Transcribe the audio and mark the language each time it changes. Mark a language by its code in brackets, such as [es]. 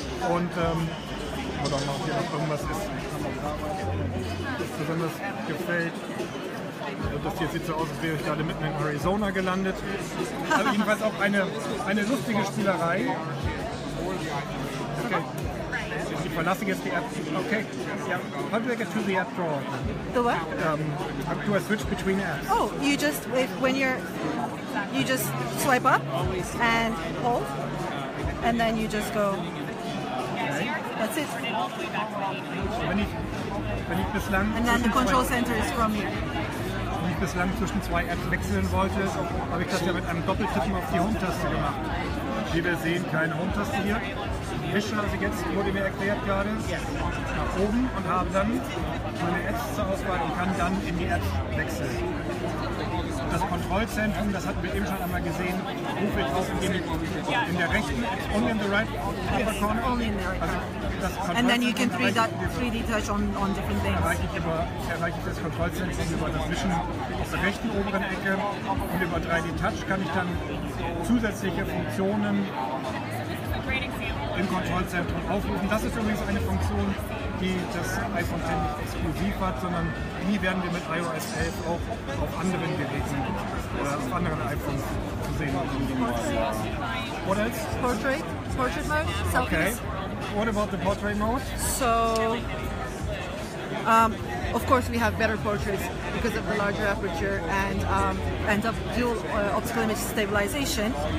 [de] Und oder ob hier noch irgendwas ist, das besonders gefällt. Also das hier sieht so aus, als wäre ich gerade mitten in Arizona gelandet. Also jedenfalls auch eine lustige Spielerei. Okay. Die verlasse jetzt die App. Okay. Yeah. [en] How do I get to the app drawer? The what? How do I switch between apps? Oh, you just you just swipe up and hold, and then you just go. Okay. That's it. [de] Wenn ich bislang [en] And then the control center is from here. [de] Wenn ich bislang zwischen zwei Apps wechseln wollte, habe ich das ja mit einem Doppeltippen auf die Home-Taste gemacht. Wie wir sehen, keine Home-Taste hier. Wische also jetzt, wurde mir erklärt gerade, nach oben und habe dann meine Apps zur Auswahl und kann dann in die Apps wechseln. Das Kontrollzentrum, das hatten wir eben schon einmal gesehen, rufe ich auf in der rechten, [en] only in the right upper corner. Only in the right. [de] Also das [en] And then you can [de] Kontrollzentrum [en] 3D touch on different things. [de] erreiche ich das Kontrollzentrum über das Wischen aus der rechten oberen Ecke und über 3D Touch kann ich dann zusätzliche Funktionen im Kontrollzentrum aufrufen. Das ist übrigens eine Funktion, die das iPhone X nicht exklusiv hat, sondern die werden wir mit iOS 11 auch auf anderen Geräten oder auf anderen iPhones zu sehen bekommen. [en] What else? Portrait mode, Okay. selfies. What about the portrait mode? So, of course, we have better portraits because of the larger aperture and of dual optical image stabilization.